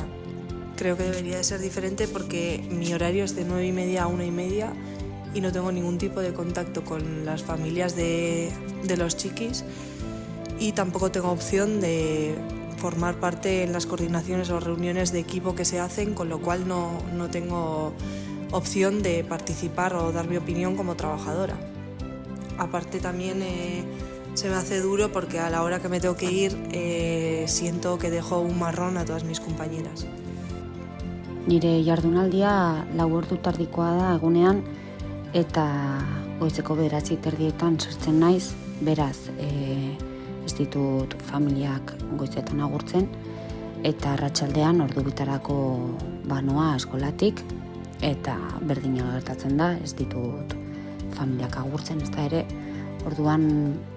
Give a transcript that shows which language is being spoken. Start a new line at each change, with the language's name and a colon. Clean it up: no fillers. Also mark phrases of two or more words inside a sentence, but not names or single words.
Spanish: Creo que debería de ser diferente porque mi horario es de 9:30 a 1:30 y no tengo ningún tipo de contacto con las familias de los chiquis, y tampoco tengo opción de formar parte en las coordinaciones o reuniones de equipo que se hacen, con lo cual no tengo opción de participar o dar mi opinión como trabajadora. Aparte también se me hace duro porque a la hora que me tengo que ir siento que dejo un marrón a todas mis compañeras.
Basque: Nire jardunaldia 4 ordu tardikoa da egunean, eta goizeko 9:30 sartzen naiz, beraz ez ditut familiak goizetan agurtzen, eta arratsaldean ordu bitarako noa eskolatik, eta berdina gertatzen da, ez ditut familiak agurtzen, ez da ere, orduan